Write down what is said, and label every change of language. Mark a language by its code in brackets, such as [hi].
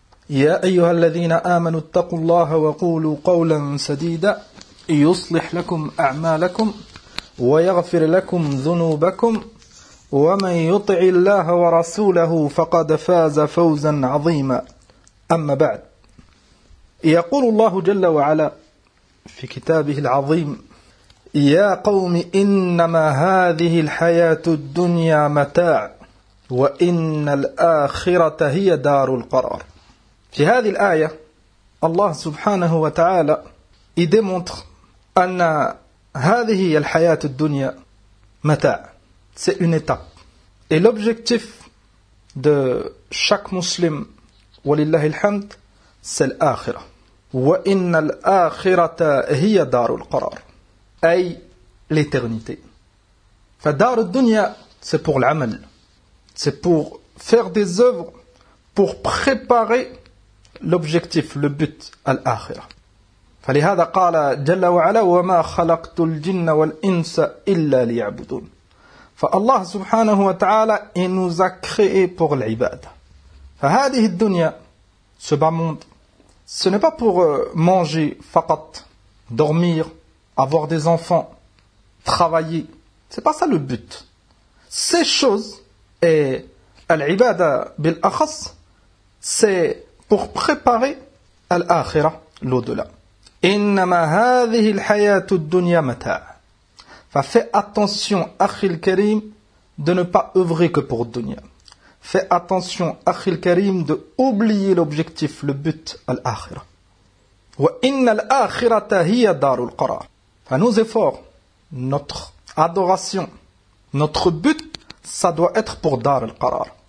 [ar] يا أيها الذين آمنوا اتقوا الله وقولوا قولا سديدا يصلح لكم أعمالكم ويغفر لكم ذنوبكم ومن يطع الله ورسوله فقد فاز فوزا عظيما أما بعد يقول الله جل وعلا في كتابه العظيم يا قوم إنما هذه الحياة الدنيا متاع وإن الآخرة هي دار القرار. في هذه الآية الله سبحانه وتعالى يدمونتر أن هذه الحياة الدنيا متاع [fr] c'est une étape. Et l'objectif de chaque muslim, walillahi alhamd, c'est l'akhira. [ar] Wa inna al-akhirata hiya darul qarar. [fr] Ay, l'éternité. Fa dar al-dunya, c'est pour l'amal. C'est pour faire des œuvres, pour préparer l'objectif, le but à l'akhira. [ar] Fa lihada qala jalla wa ala wa ma khalaqtu al-jinna wal-insa illa liya'budun. فالله سبحانه وتعالى [fr] il nous a créé pour l'ibada. [ar] فهذه الدنيا, [fr] ce bas monde, ce n'est pas pour manger, faqat, dormir, avoir des enfants, travailler. C'est pas ça le but. Ces choses, et l'ibada bil-akhas, c'est pour préparer l'akhira, l'au-delà. [ar] إنما هذه الحياة الدنيا متاع. [fr] Fais attention, Akhil Karim, de ne pas œuvrer que pour Dunya. Fais attention, Akhil Karim, de oublier l'objectif, le but, l'akhira. [ar] Wa inna l'akhirata hiya darul qarar. [fr] Fais nos efforts, notre adoration, notre but, ça doit être pour darul qarar.